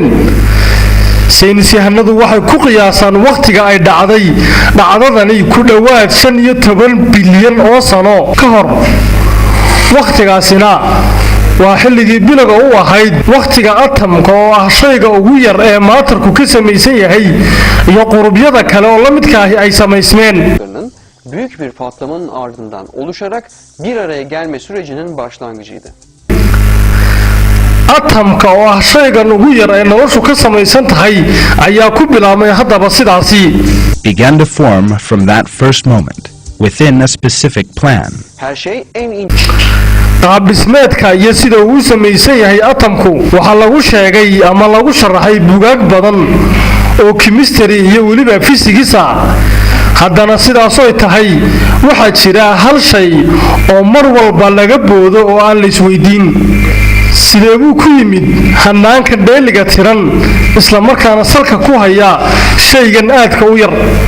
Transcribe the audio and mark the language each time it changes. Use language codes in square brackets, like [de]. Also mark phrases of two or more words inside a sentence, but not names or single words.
[so] saynis yahanadu waxay ku qiyaasaan waqtiga ay dhacday dhacdadani ku dhowaad 15 bilyan oo sano ka hor. waqtigaasina waa xilligii biloga u ahayd waqtiga atomka oo ah shayga ugu yar ee maatarku ka samaysan yahay iyo qurubyada kale oo la midka ahi ay samaysmeen. [tr] büyük bir patlamanın ardından oluşarak bir araya gelme sürecinin başlangıcıydı. [so] atomka oo ah shaygan ugu yar ee noloshu ka samaysan tahay ayaa ku bilaabmay haddaba sidaasi. [en] began to form from that first moment within a specific plan. [tr] Her şey en [so] qaab dhismeedka iyo sida uu samaysan yahay atomku waxaa lagu sheegay ama lagu sharaxay buugaag badan oo chemistry iyo weliba physics ah. haddana sidaasoo tahay waxaa jira hal shay oo mar walba laga boodo oo aan la isweydiin: sidee buu ku yimid hanaanka dheeliga tiran isla markaana salka ku haya shaygan aadka u yar?